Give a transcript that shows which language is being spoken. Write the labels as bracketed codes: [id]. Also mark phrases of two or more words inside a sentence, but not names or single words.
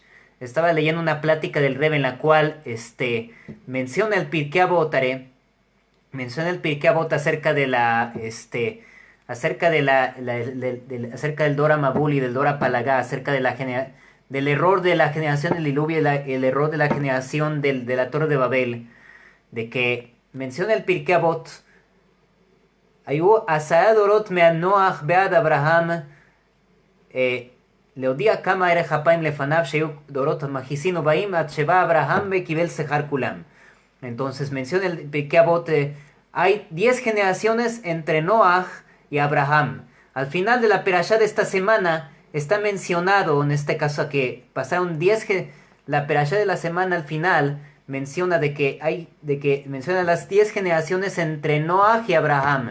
[es] Estaba leyendo una plática del Rebbe en la cual menciona el Pirkei Avot, menciona el Pirkei Avot acerca de acerca del [he] דור המבול [es] y del [he] דור הפלגה, [es] acerca de del error de la generación del diluvio y el error de la generación de la Torre de Babel, de que menciona el Pirkei Avot, [he] היו 10 דורות מהנוח בעד אברהם, להודיע כמה ערך אפיים לפניו שהיו דורות מכעיסין ובאים עד שבא אברהם וקיבל שכר כולם. [es] Entonces menciona el Pirkei Avot, hay 10 generaciones entre Noach y Abraham. Al final de la perashá de esta semana está mencionado, en este caso, que pasaron 10 la perashá de la semana al final menciona menciona las 10 generaciones entre Noach y Abraham.